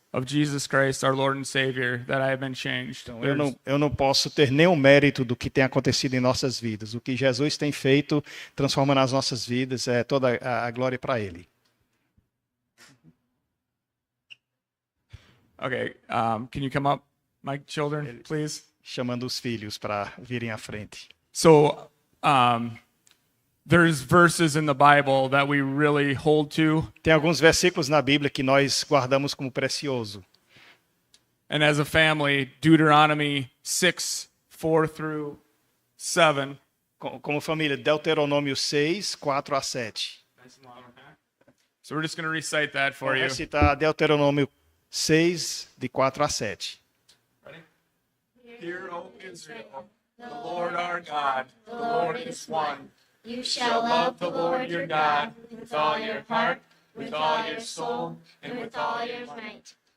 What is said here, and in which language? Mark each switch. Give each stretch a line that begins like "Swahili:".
English: of Jesus Christ, our Lord and Savior, that I have been changed.
Portuguese: Então, eu não posso ter nenhum mérito do que tem acontecido em nossas vidas. O que Jesus tem feito, transformando as nossas vidas, é toda a glória para Ele.
English: Okay, can you come up, my children, please?
Portuguese: Chamando os filhos para virem à frente.
English: So, there's verses in the Bible that we really hold to.
Portuguese: Tem alguns versículos na Bíblia que nós guardamos como precioso.
English: And as a family, Deuteronomy 6, 4 through 7.
Portuguese: Como família, Deuteronômio 6, 4 a 7.
English: So we're just going to recite that for
Portuguese: Vou
English: you.
Portuguese: recitar Deuteronômio 6, de 4 a 7.
English: Hear, O Israel, the Lord our God, the Lord is one. You shall love the Lord your God with all your heart, with all your soul, and with all your might.